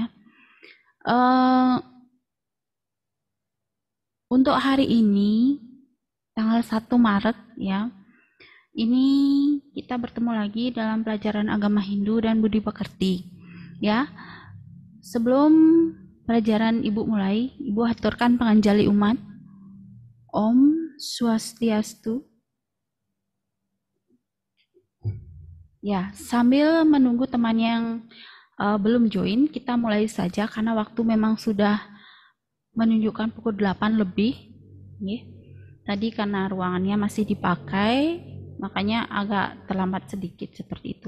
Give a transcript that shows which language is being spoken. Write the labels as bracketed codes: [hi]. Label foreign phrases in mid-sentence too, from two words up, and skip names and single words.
[id] Eh, untuk hari ini tanggal 1 Maret ya, ini kita bertemu lagi dalam pelajaran agama Hindu dan budi pekerti ya. Sebelum pelajaran Ibu mulai, Ibu haturkan panganjali umat. [sa] Om Swastiastu. [id] Ya, sambil menunggu teman yang belum join, kita mulai saja karena waktu memang sudah menunjukkan pukul 8 lebih. Tadi karena ruangannya masih dipakai, makanya agak terlambat sedikit seperti itu.